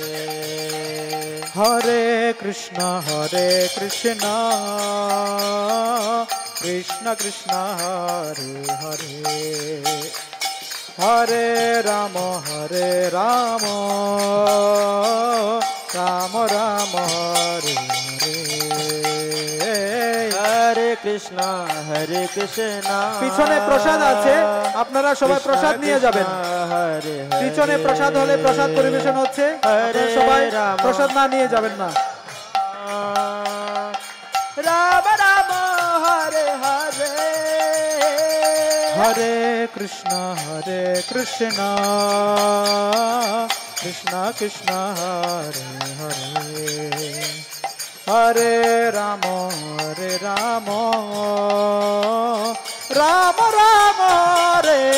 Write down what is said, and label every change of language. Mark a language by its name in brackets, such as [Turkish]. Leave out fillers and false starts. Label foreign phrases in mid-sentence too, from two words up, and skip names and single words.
[Sanskrit] Hare Krishna Krishna Krishna Hare Hare Hare Rama Rama Rama Hare Hare Hare Krishna [Bangla] পিছনে প্রসাদ আছে, আপনারা সবাই প্রসাদ নিয়ে যাবেন। [Sanskrit] Hare [Bangla] পিছনে প্রসাদ হলে প্রসাদ পরিবেশন হচ্ছে, আপনারা সবাই প্রসাদ না নিয়ে যাবেন না। [Sanskrit] Rama Rama Hare Hare Hare Krishna Krishna Krishna Hare Hare Hare Rama Rama Rama Hare